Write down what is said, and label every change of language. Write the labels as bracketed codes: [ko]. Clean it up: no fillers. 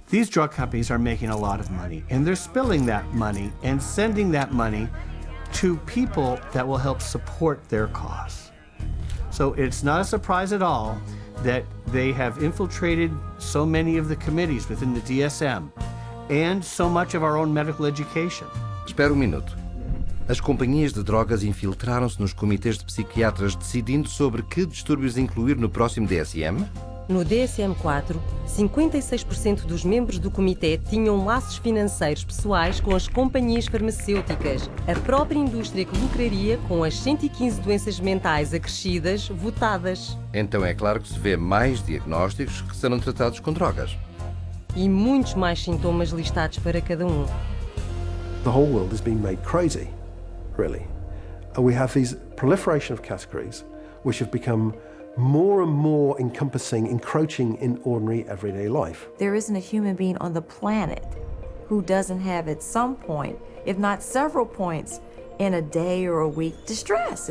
[en] These drug companies are making a lot of money, and they're spilling that money and sending that money to people that will help support their cause. So it's not a surprise at all that they have infiltrated so many of the committees within the DSM and so much of our own medical education. [pt] Espera um minuto. As companhias de drogas infiltraram-se nos comitês de psiquiatras decidindo sobre que distúrbios incluir no próximo DSM? No DSM-4, 56% dos membros do comitê tinham laços financeiros pessoais com as companhias farmacêuticas, a própria indústria que lucraria com as 115 doenças mentais acrescidas votadas. Então é claro que se vê mais diagnósticos que serão tratados com drogas. E muitos mais sintomas listados para cada um. [en] The whole world is being made crazy, really. We have these proliferation of categories which have become more and more encompassing, encroaching in ordinary everyday life. There isn't a human being on the planet who doesn't have at some point, if not several points, in a day or a week, distress.